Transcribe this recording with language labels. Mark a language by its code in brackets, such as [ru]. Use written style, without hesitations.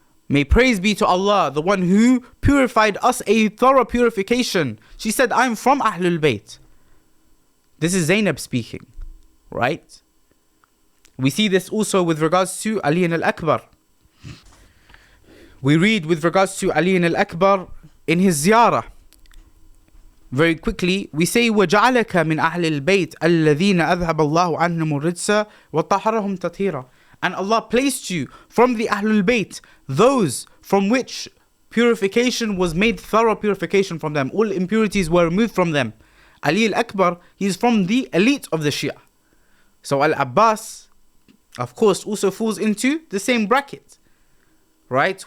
[en] May praise be to Allah, the one who purified us a thorough purification. She said, I'm from Ahlul Bayt. This is Zainab speaking, right? We see this also with regards to Ali and al-Akbar. We read with regards to Ali and al-Akbar in his ziyarah. Very quickly, we say, [ar] وَجَعَلَكَ مِنْ أَهْلِ الْبَيْتِ الَّذِينَ أَذْهَبَ اللَّهُ عَنْهُمُ الرِّجْسَ وَطَهَّرَهُمْ تَطْهِيرًا. [en] And Allah placed you from the Ahlul Bayt, those from which purification was made, thorough purification from them. All impurities were removed from them. Ali al-Akbar, he is from the elite of the Shi'a. So al-Abbas, of course, also falls into the same bracket, right?